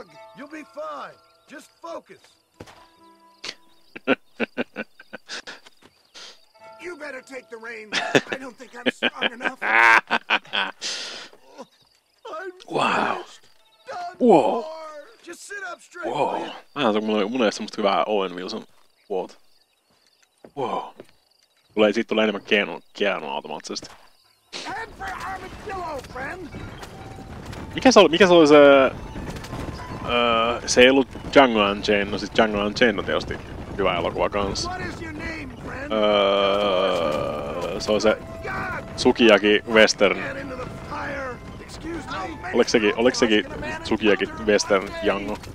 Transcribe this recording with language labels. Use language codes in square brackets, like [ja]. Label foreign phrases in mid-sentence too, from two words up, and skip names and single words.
[en] You'll be fine. Just focus. You better take the reins. I don't think I'm strong enough. Wow. Wow. Just sit up straight. Wow. [fi] Mulla ei semmoista hyvää Owen Wilson quote. [en] Wow. [fi] Siitä tulee enemmän Keanu automaattisesti. [en] Head for Armadillo, friend. [fi] Mikä se oli se... se ei ollut Django Unchained, no sit Django Unchained on tietysti hyvä elokuva kans. Se on se Sukiyaki Western. Oliko sekin Sukiyaki Western Django?